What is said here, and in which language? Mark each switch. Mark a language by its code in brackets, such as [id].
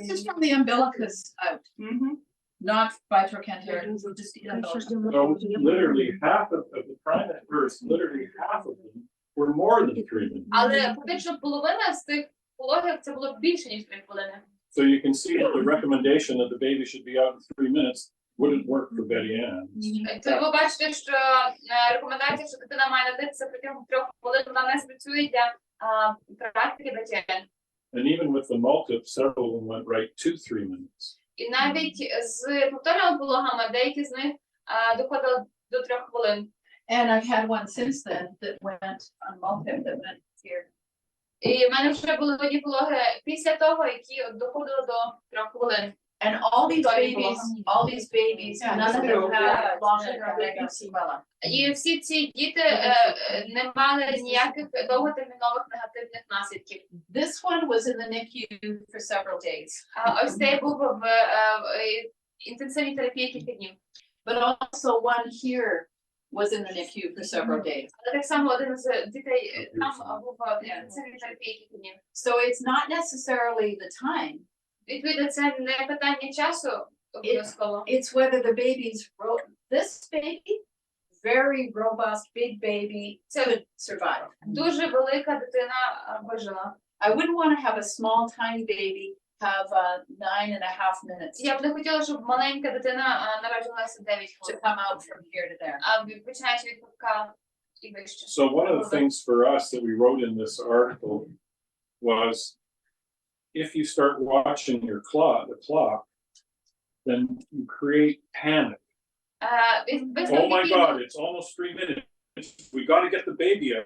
[en] This is from the umbilicus out, not by trochanteric, just the umbilicus. So literally half of the primate births, literally half of them were more than 3 minutes. [uk] Але фактично половина з тих пологів це було більше, ніж 3 хвилини. [en] So you can see that the recommendation that the baby should be out in 3 minutes wouldn't work for Betty Ann. [uk] То ви бачите, що рекомендація, що дитина має народитися протягом 3 хвилин, вона не спрацює для практики Бетіан. [en] And even with the multip, several of them went right to 3 minutes. [uk] І навіть з повторними пологами деякі з них доходили до 3 хвилин. [en] And I've had one since then that went on multi that went here. [uk] І в мене вже були одні пологи після того, які доходили до 3 хвилин. [en] And all these Sorry, babies, none of them had long-term pregnancy. [uk] І всі ці діти не мали ніяких довготермінових негативних наслідків. [en] This one was in the NICU for several days. [uk] Ось цей був в інтенсивній терапії кілька днів. [en] But also one here was in the NICU for several days. [uk] Але так само один з дітей там був в інтенсивній терапії кілька днів. [en] So it's not necessarily the time. [uk] Відповідно, це не питання часу обов'язково. [en] It's whether the this baby, very robust, big baby, could survive. [uk] Дуже велика дитина вижила. [en] I wouldn't want to have a small, tiny baby have 9.5 minutes [uk] Я б не хотіла, щоб маленька дитина народилася 9 [en] to [uk] хвилин, [en] come out from here to there. [uk] а починаючи від пупка і вище. [en] So one of the things for us that we wrote in this article was, if you start watching the clock, then you create panic. Oh my God, it's almost 3 minutes. We got to get the baby out.